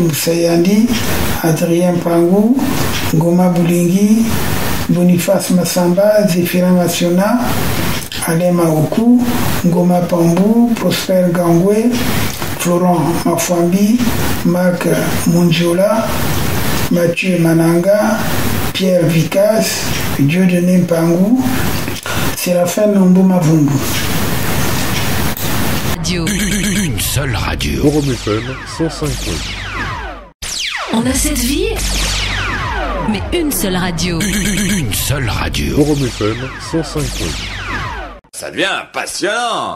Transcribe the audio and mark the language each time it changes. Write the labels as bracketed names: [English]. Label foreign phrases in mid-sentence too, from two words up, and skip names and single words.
[French] Moussayandi, Adrien Pangou, Goma Boulingui, Boniface Massamba, Zéphirin Massiona, Alain Maoku, Ngoma Pambou, Prosper Gangwe, Florent Mafwambi, Marc Munjola, Mathieu Mananga, Pierre Vicas, Dieudonné Pangou, Séraphin Nombo Mavundu. Une seule radio. Forum FM 105.8. On a cette vie, mais une seule radio. Une seule radio. Forum FM 105.8. Ça devient passionnant.